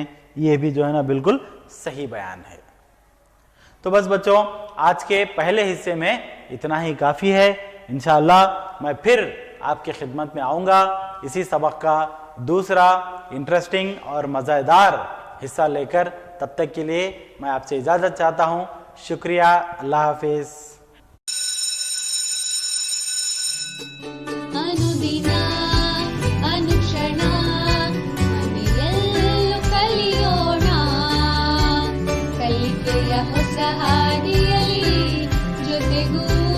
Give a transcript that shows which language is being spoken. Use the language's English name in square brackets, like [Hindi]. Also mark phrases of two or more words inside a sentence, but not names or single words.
[Hindi] ये भी जो है ना बिल्कुल सही बयान है। तो बस बच्चों, आज के पहले हिस्से में इतना ही काफी है। इंशाअल्लाह मैं फिर आपकी खिदमत में आऊंगा इसी सबक का दूसरा इंटरेस्टिंग और मज़ेदार हिस्सा लेकर। तब तक के लिए मैं आपसे इजाजत चाहता हूं। शुक्रिया। अल्लाह हाफिज। [Kannada] ಅನುದಿನ ಅನುಕ್ಷಣ ಮನೆಯಲ್ಲೂ ಕಲಿಯೋಣ, ಕಲಿಕೆಯ ಹೊಸ ಹಾದಿಯಲ್ಲಿ ಜೊತೆಗೂ